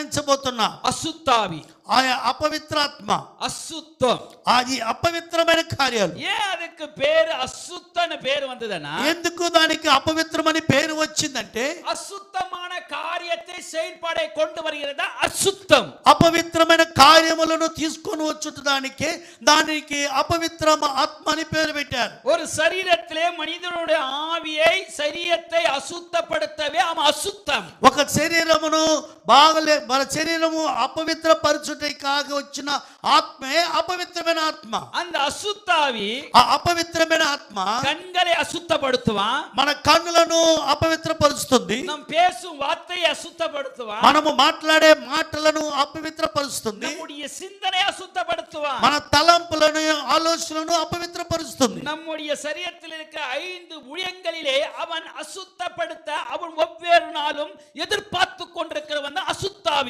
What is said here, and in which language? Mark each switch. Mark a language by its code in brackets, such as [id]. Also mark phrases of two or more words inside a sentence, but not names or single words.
[te] చూపించబోతున్నా. అశుద్ధావి, ఆయా అపవిత్రాత్మ, అశుద్ధం, అది అపవిత్రమైన కార్యాలు. [ta] ஏன் அதுக்கு பேரு அசுத்தன்னு பேரு வந்ததுன்னா, [te] ఎందుకు దానికి అపవిత్రమని పేరు వచ్చిందంటే [ta] அசுத்தமான காரியத்தை செயல்பாடை கொண்டு வருகிறதா அசுத்தம். [te] అపవిత్రమైన కార్యములను తీసుకొని వచ్చుటదానికే దానికి అపవిత్ర ఆత్మ అని పేరు పెట్టారు. [ta] ஒரு சரீரத்திலே மனிதனுடைய ஆவியை சரீரத்தை அசுத்தப்படுத்தவே அவன் அசுத்தம். [te] ఒక శరీరమును మన శరీరము అపవిత్ర పరచుటై కాగా వచ్చిన ఆత్మే అపవిత్రమైన ఆత్మ. [ta] அந்த அசுத்தாவி [te] ఆ అపవిత్రమైన ఆత్మ [ta] கண்களை அசுத்தப்படுத்துவான், [te] మన కన్నులను అపవిత్రపరుస్తుంది, [ta] நாம் பேசும் வார்த்தையை அசுத்தப்படுத்துவான், [te] మనము మాట్లాడే మాటలను అపవిత్రపరుస్తుంది, [ta] நம்முடைய சிந்தனை அசுத்தப்படுத்துவான், [te] మన తలంపులను ఆలోచనలను అపవిత్రపరుస్తుంది. [ta] நம்முடைய சரீரத்தில் இருக்கிற 5 ஊழியங்களிலே அவன் அசுத்தப்படுத்த அவன் ஒவ்வொரு நாளும் எதிர்பார்த்து கொண்டிருக்கிறவன் அசுத்தாவி.